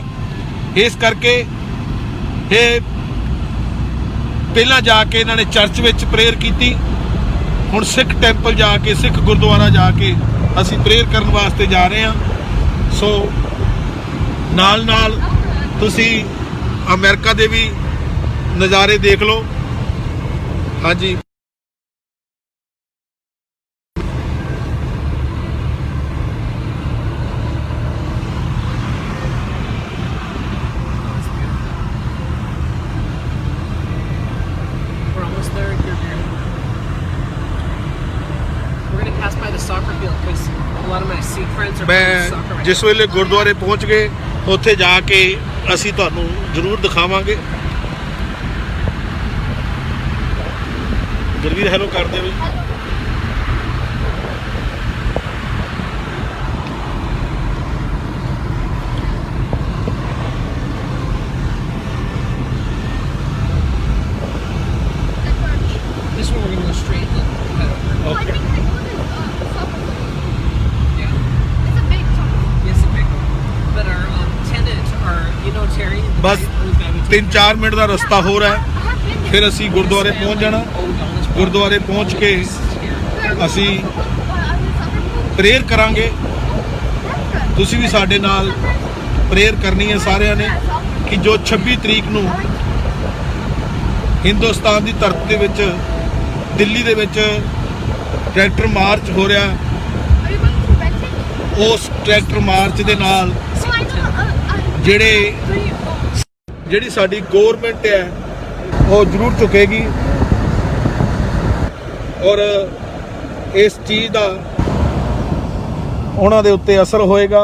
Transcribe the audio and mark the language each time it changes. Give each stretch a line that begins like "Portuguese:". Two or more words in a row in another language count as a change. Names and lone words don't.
Punjabi: ਇਸ ਕਰਕੇ ਇਹ ਪਹਿਲਾਂ ਜਾ ਕੇ ਇਹਨਾਂ ਨੇ ਚਰਚ ਵਿੱਚ ਪ੍ਰੇਅਰ ਕੀਤੀ, ਹੁਣ ਸਿੱਖ ਟੈਂਪਲ ਜਾ ਕੇ ਸਿੱਖ ਗੁਰਦੁਆਰਾ ਜਾ ਕੇ ਅਸੀਂ ਪ੍ਰੇਅਰ ਕਰਨ ਵਾਸਤੇ ਜਾ ਰਹੇ ਹਾਂ। ਸੋ ਨਾਲ ਨਾਲ ਤੁਸੀਂ ਅਮਰੀਕਾ ਦੇ ਵੀ ਨਜ਼ਾਰੇ ਦੇਖ ਲਓ। ਹਾਂਜੀ
English: We're almost there. We're gonna pass by the soccer field because a lot of my Sikh friends are playing soccer
Punjabi: ਮੈਂ
English: right
Punjabi: ਜਿਸ ਵੇਲੇ ਗੁਰਦੁਆਰੇ ਪਹੁੰਚ ਗਏ ਉੱਥੇ ਜਾ ਕੇ ਅਸੀਂ ਤੁਹਾਨੂੰ ਜ਼ਰੂਰ ਦਿਖਾਵਾਂਗੇ। ਗੁਰਵੀਰ ਹੈਲੋ ਕਰ ਦੇ ਬਈ।
English: This one we're gonna go straight and then head over. Oh, I Okay. think they call it soccer field. Yeah. It's a big soccer field. Yes, a big one. But our tenant, Terry. the
Punjabi: ਬਸ
English: guy who's got me taken
Punjabi: 3-4 ਮਿੰਟ ਦਾ ਰਸਤਾ ਹੋਰ ਹੈ,
English: I have been there.
Punjabi: ਫਿਰ ਅਸੀਂ ਗੁਰਦੁਆਰੇ ਪਹੁੰਚ ਜਾਣਾ। ਗੁਰਦੁਆਰੇ ਪਹੁੰਚ ਕੇ ਅਸੀਂ ਪ੍ਰੇਅਰ ਕਰਾਂਗੇ। ਤੁਸੀਂ ਵੀ ਸਾਡੇ ਨਾਲ ਪ੍ਰੇਅਰ ਕਰਨੀ ਹੈ ਸਾਰਿਆਂ ਨੇ ਕਿ ਜੋ 26 ਤਰੀਕ ਨੂੰ ਹਿੰਦੁਸਤਾਨ ਦੀ ਧਰਤੀ ਦੇ ਵਿੱਚ ਦਿੱਲੀ ਦੇ ਵਿੱਚ
English: tractor march
Punjabi: ਹੋ ਰਿਹਾ,
English: Are you going to rent it?
Punjabi: ਉਸ
English: tractor march
Punjabi: ਦੇ ਨਾਲ
English: Oh, I know.
Punjabi: ਜਿਹੜੇ ਜਿਹੜੀ ਸਾਡੀ ਗਵਰਨਮੈਂਟ ਹੈ ਉਹ ਜ਼ਰੂਰ ਝੁਕੇਗੀ ਔਰ ਇਸ ਚੀਜ਼ ਦਾ ਉਹਨਾਂ ਦੇ ਉੱਤੇ ਅਸਰ ਹੋਏਗਾ।